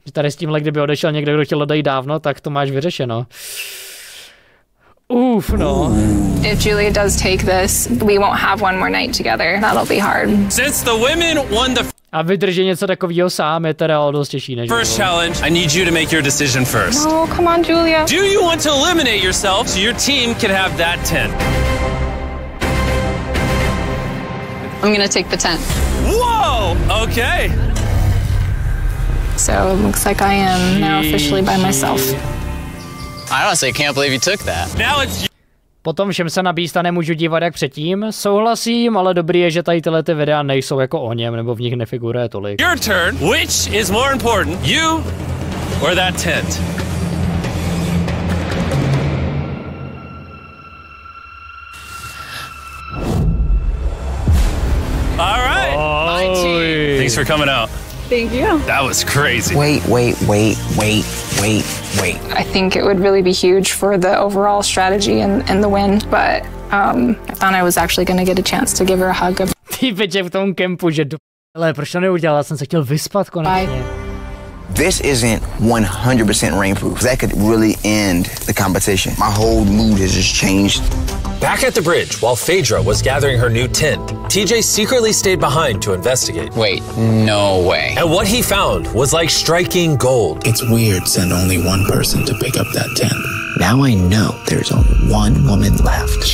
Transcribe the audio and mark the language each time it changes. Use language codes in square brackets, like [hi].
[cs] Tady s tímhle, kdyby odešel někdo, kdo chtěl odejít dávno, tak to máš vyřešeno. No. [en] If Julia does take this, we won't have one more night together. That'll be hard. Since the women won the [cs] a vydržet něco takového sám je teda dost těžší než [en] first challenge, I need you to make your decision first. No, come on, Julia. Do you want to eliminate yourself so your team can have that tent? I'm gonna take the tent. Whoa! Okay. So it looks like I am now officially by myself. I honestly can't believe you took that. Now it's [cs] Potom všem se na Beasta nemůžu dívat jak předtím. Souhlasím, ale dobrý je, že tady tyhle ty videa nejsou jako o něm, nebo v nich nefiguruje tolik. [en] your turn. Which is more important, you or that tent? All right. Thanks for coming out. Thank you. That was crazy. Wait. I think it would really be huge for the overall strategy and the win, but I thought I was actually going to get a chance to give her a hug. [cs] Týpeček v tom kempu, že ale proč to neudělala? Jsem se chtěl vyspat konečně. [en] This isn't 100% rainproof. That could really end the competition. My whole mood has just changed. Back at the bridge, while Phaedra was gathering her new tent, TJ secretly stayed behind to investigate. Wait, no way. And what he found was like striking gold. It's weird send only one person to pick up that tent. Now I know there's only one woman left.